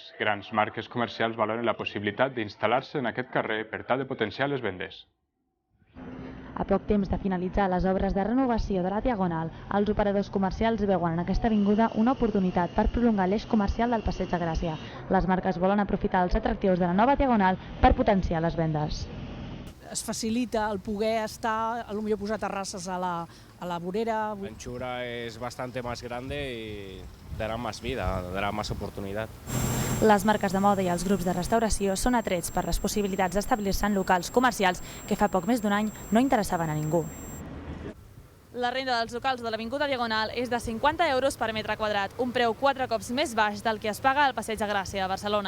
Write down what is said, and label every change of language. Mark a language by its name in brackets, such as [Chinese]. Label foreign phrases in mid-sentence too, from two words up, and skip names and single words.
[Catalan] Grans marques comercials valoren la possibilitat d'instal·lar-se en aquest carrer per tal de potenciar les vendes. A poc temps de finalitzar les obres de renovació de la Diagonal, els operadors comercials veuen en aquesta avinguda una oportunitat per prolongar l'eix comercial del Passeig de Gràcia. Les marques volen aprofitar els atractius de la nova Diagonal per potenciar les vendes. Es facilita el poder estar, [Spanish] a lo mejor [Catalan] posar terrasses a la vorera. [Spanish] Anchura es bastante más grande y dará más vida, dará más oportunidad. [Catalan] Les marques de moda i els grups de restauració són atrets per les possibilitats d'establir-se en locals comercials que fa poc més d'un any no interessaven a ningú. La renda dels locals de l'Avinguda Diagonal és de 50 euros per metre quadrat, un preu 4 cops més baix del que es paga al Passeig de Gràcia a Barcelona.